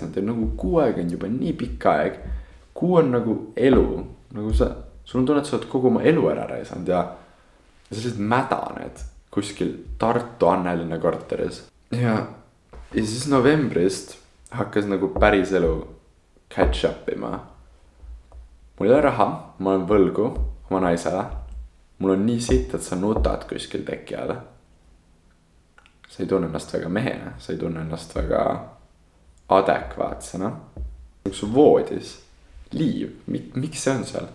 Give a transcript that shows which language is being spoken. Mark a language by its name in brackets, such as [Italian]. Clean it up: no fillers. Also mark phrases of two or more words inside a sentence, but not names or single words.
[Estonian] Ja nagu kuu aeg on juba nii pikk aeg. Kuu on nagu elu. Nagu sul on tunne, et sa oled kogu oma elu ära raisanud. Ja sa lihtsalt mädaned kuskil Tartu Annelinna korteris. Ja siis novembrist hakkas nagu päris elu [English] catch up [Estonian] ima. Mul ei ole raha, ma olen võlgu oma naisele. Mul on nii sitt, et sa nutad kuskil teki all. Sa ei tunne ennast väga mehena, sa ei tunne ennast väga adekvaatsena. Su voodis, liiv, miks see on seal?